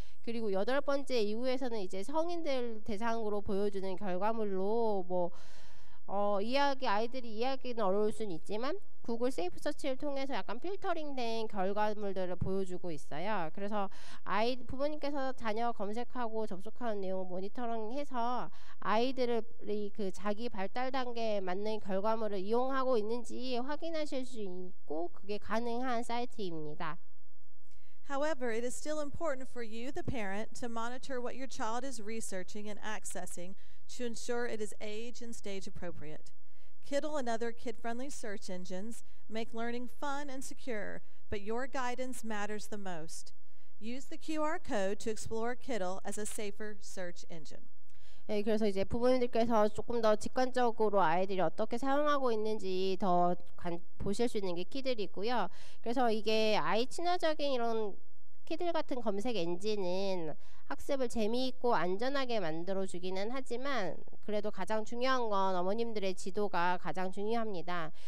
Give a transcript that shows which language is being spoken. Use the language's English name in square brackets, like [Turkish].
[Korean] 그리고 8번째 이후에서는 이제 성인들 대상으로 보여주는 결과물로 아이들이 이해하기는 어려울 수는 있지만 구글 세이프 서치를 통해서 약간 필터링된 결과물들을 보여주고 있어요. 그래서 부모님께서 자녀 검색하고 접속하는 내용을 모니터링해서 아이들이 그 자기 발달 단계에 맞는 결과물을 이용하고 있는지 확인하실 수 있고 그게 가능한 사이트입니다. [English] However, it is still important for you, the parent, to monitor what your child is researching and accessing to ensure it is age and stage appropriate. Kiddle and other kid-friendly search engines make learning fun and secure, but your guidance matters the most. Use the QR code to explore Kiddle as a safer search engine. [Korean] 네, 그래서 이제 부모님들께서 조금 더 직관적으로 아이들이 어떻게 사용하고 있는지 더 보실 수 있는 게 키들이고요. 그래서 이게 아이 친화적인 이런 키들 같은 검색 엔진은 학습을 재미있고 안전하게 만들어주기는 하지만 그래도 가장 중요한 건 어머님들의 지도가 가장 중요합니다.